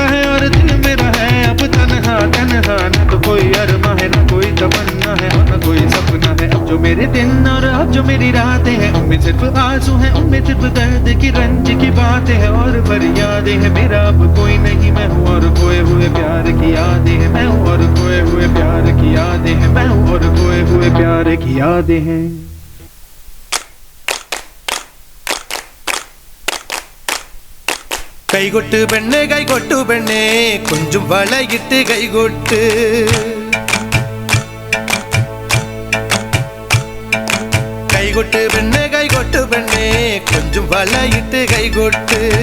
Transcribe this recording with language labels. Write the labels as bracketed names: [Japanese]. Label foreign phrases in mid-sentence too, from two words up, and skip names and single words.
[Hindi] है और दिल मेरा है अब तन्हा तन्हा, न तो कोई अरमा है न कोई तमन्ना है और न कोई सपना है, अब जो मेरे दिन और अब जो मेरी रातें हैं उनमें सिर्फ आंसू हैं, उनमें सिर्फ दर्द की रंज की बातें हैं और फरियादें हैं, मेरा अब कोई नहीं मैं हूँ और खोए हुए प्यार की यादें हैं, मैं हूँ और खोए हुए प्यार की यादें हैं, मैं हूँ और खोए हुए प्यार की यादें हैं. [Malayalam] കൈകൊട്ട് പെണ്ണേ കൈകൊട്ടു പെണ്ണേ കൊഞ്ചും വളയിട്ട് കൈകൊട്ട്, കൈകൊട്ട് പെണ്ണേ കൈകൊട്ടു പെണ്ണേ കൊഞ്ചും വളയിട്ട് കൈകൊട്ട്,